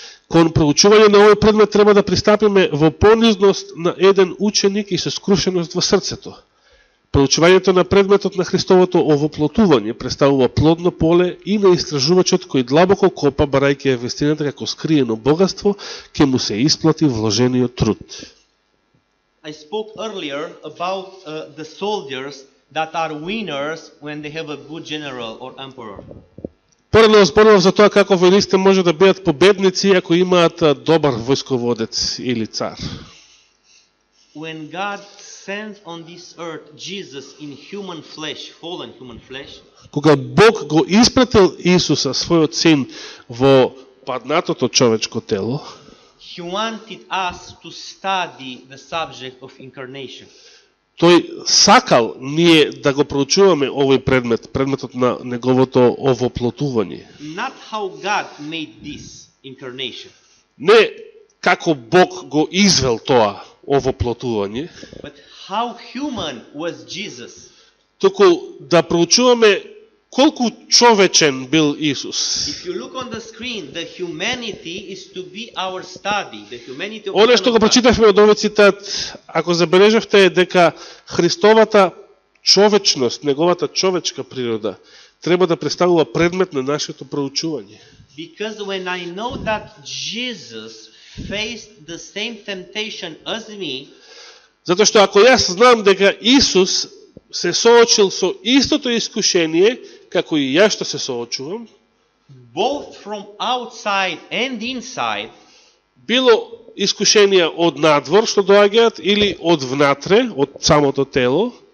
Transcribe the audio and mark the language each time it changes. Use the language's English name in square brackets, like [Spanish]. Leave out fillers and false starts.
[Macedonian] Кон проучување на овој предмет треба да пристапиме во понизност на еден ученик и со скрушеност во срцето. Проучувањето на предметот на Христовото овоплотување представува плодно поле и на истражувачот кој длабоко копа, барајќи ја вистината како скриено богатство, ќе му се исплати вложениот труд. [English] I spoke earlier about the soldiers that are winners when they have a good general or emperor. [Macedonian] Порано зборував за тоа како војниците може да бидат победници ако имаат добар војсководец или цар. [English] When God sent on this earth Jesus in human flesh, fallen human flesh, [Macedonian] Кога Бог го испратил Исуса, својот син, во паднатото човечко тело, [English] He wanted us to study the subject of incarnation. [Macedonian] тој сакал ние да го проучуваме овој предмет, предметот на неговото овоплотување. [English] Not how God made this incarnation, [Macedonian] Не како Бог го извел тоа овоплотување, [English] but how human was Jesus. [Macedonian] туку да проучуваме колку човечен бил Исус. [English] If you look on the screen, the humanity is to be our study. The humanity of [Macedonian] Оне што го прочитавме од овој цитат, ако забележавте е дека Христовата човечност, неговата човечка природа, треба да представува предмет на нашето проучување. [English] Because when I know that Jesus faced the same temptation as me, [Macedonian] Затоа што ако јас знам дека Исус се соочил со истото искушение, како и јас што се соочувам, [English] both from outside and inside, [Macedonian] било искушенија од надвор што доаѓаат или од внатре, од самото тело,